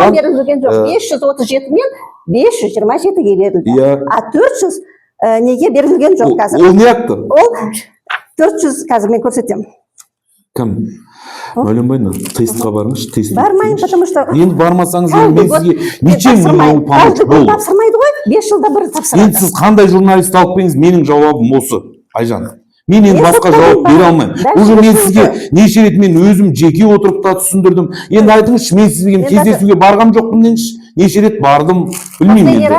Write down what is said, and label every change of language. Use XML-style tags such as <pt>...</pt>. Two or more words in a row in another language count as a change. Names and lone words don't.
<kk>Маған берілген жоқ. 537 мен 527-ге берілді. А 400 неге берілген жоқ қазір. Ол не акты? Ол 400 қазір мен көрсетемін. Кім? Мәлімбайна, тестқа барыңыз, тест.</kk> <ru>Бармайын, потому что...</ru> <kk>Енді бармасаңыз, мен сізге</kk> <ru>ничем не могу помочь.</ru> <kk>Ол тапсырмайды ғой, 5 жылда бір тапсырады. Енді сіз қандай журналист алып келіңіз, менің жауабым осы, Айжан. Мен енді басқа жауап бере алмаймын. Уже мен сізге неше рет мен өзім жеке отырып та түсіндірдім. Енді айтыңызшы, мен сізге кездесуге барғам жоқпын деңізші. Неше рет бардым, білмеймін енді.</kk>